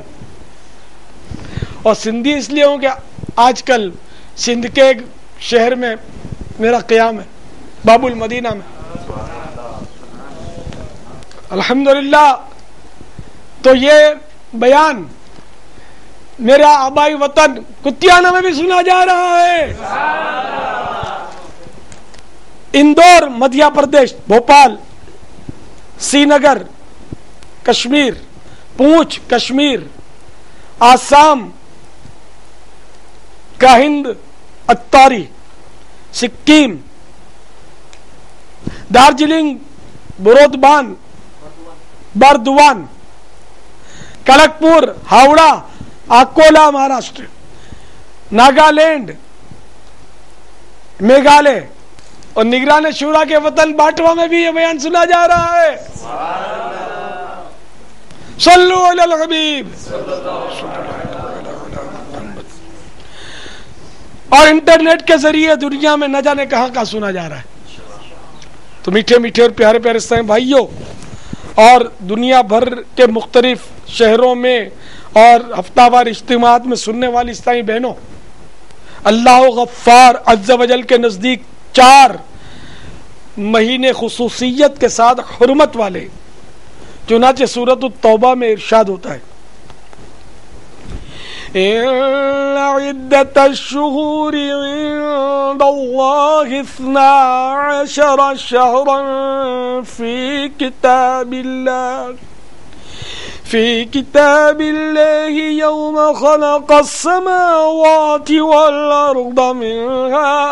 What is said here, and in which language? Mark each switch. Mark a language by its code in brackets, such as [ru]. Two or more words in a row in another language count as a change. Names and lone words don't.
[ur] اور سندھی اس لیے ہوں کہ آج کل سندھ کے ایک شہر میں میرا قیام ہے، باب المدینہ میں. الحمدللہ. تو یہ بیان میرا آبائی وطن کتیانہ میں بھی سنا جا رہا ہے، اندور مدھیہ پردیش، بھوپال، سری نگر کشمیر، پونچھ کشمیر، آسام گاہند اتاری، سکم، دارجلنگ، بورودبان، بردوان، کڑکپور، ہاوڑا، اکولا مہاراشٹر، ناگالینڈ، میگھالیہ، اور نگران شورا کے وطن باٹوا میں بھی یہ بیان سنا جا رہا ہے. [ar] صلو علی الحبیب. [ur] اور انٹرنیٹ کے ذریعے دنیا میں نہ جانے کہاں کہاں سنا جا رہا ہے. تو میٹھے میٹھے اور پیارے پیارے اسلامی بھائیوں، اور دنیا بھر کے مختلف شہروں میں اور ہفتہ وار اجتماعات میں سننے والی اسلامی بہنوں، اللہ غفار عز و جل کے نزدیک 4 مہینے خصوصیت کے ساتھ حرمت والے، چنانچہ سورۃ التوبہ میں ارشاد ہوتا ہے [ar] إن عدة الشهور عند الله 12 شهرا في كتاب الله يوم خلق السماوات والأرض منها